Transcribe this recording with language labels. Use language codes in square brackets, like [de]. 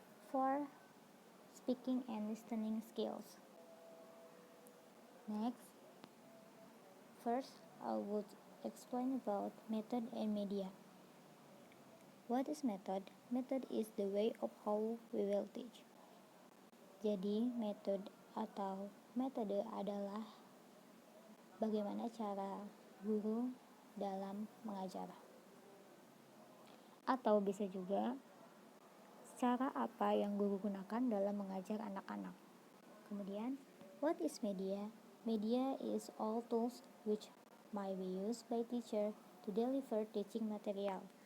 [en] For speaking and listening skills. Next, first I would explain about method and media. What is method? Method is the way of how we will teach. [id] Jadi, metode adalah bagaimana cara guru dalam mengajar. Atau bisa juga cara apa yang guru gunakan dalam mengajar anak-anak. Kemudian, [en] what is media? Media is all tools which might be used by teacher to deliver teaching material.